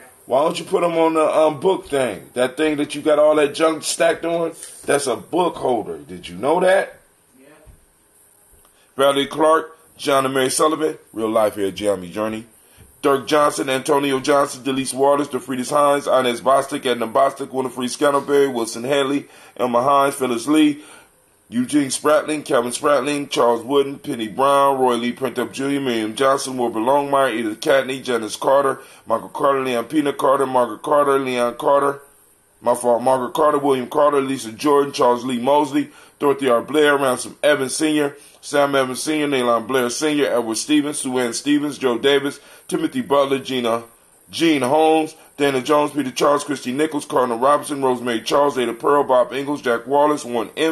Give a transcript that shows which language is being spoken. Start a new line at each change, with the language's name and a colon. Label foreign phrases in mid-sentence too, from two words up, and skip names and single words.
English: Why don't you put them on the book thing? That thing that you got all that junk stacked on? That's a book holder. Did you know that? Yeah. Valerie Clark, John and Mary Sullivan, Real Life here at Giambi Journey. Dirk Johnson, Antonio Johnson, Delise Waters, DeFriedis Hines, Inez Bostic, Edna Bostic, Winifred Scantleberry, Wilson Hadley, Elma Hines, Phyllis Lee, Eugene Spratling, Calvin Spratling, Charles Wooden, Penny Brown, Roy Lee Printup Jr., Miriam Johnson, Wilbur Longmire, Edith Catney, Janice Carter, Michael Carter, Leon Pina Carter, Margaret Carter, Leon Carter, Margaret Carter, William Carter, Lisa Jordan, Charles Lee Mosley, Dorothy R. Blair, Ransom Evans Sr., Sam Evans Sr., Naylon Blair Sr., Edward Stevens, Sue Ann Stevens, Joe Davis, Timothy Butler, Gene Holmes, Dana Jones, Peter Charles, Christy Nichols, Cardinal Robinson, Rosemary Charles, Ada Pearl, Bob Ingalls, Jack Wallace, Warren M.